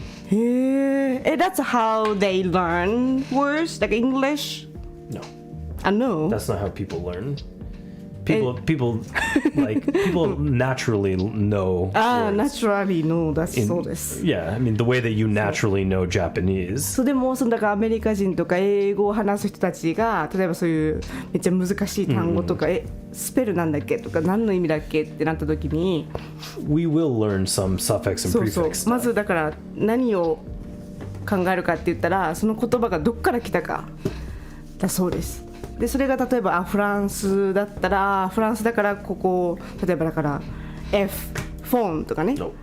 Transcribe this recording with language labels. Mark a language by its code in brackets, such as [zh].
[en] That's how they learn words, like English? No. No. That's not how people learn. People naturally know. Naturally know. That's soです. Yeah, I mean the way that you naturally know Japanese. [ja] そうでもだからアメリカ人とか英語を話す人たちが例えばそういうめっちゃ難しい単語とかスペルなんだっけとか何の意味だっけってなった時に [en] We will learn some suffix and prefix. [ja] そうまずだから何を考えるかって言ったらその言葉がどっから来たかだそうです。でそれが例えばフランスだったらフランスだからここ例えばだから F フォンとかね。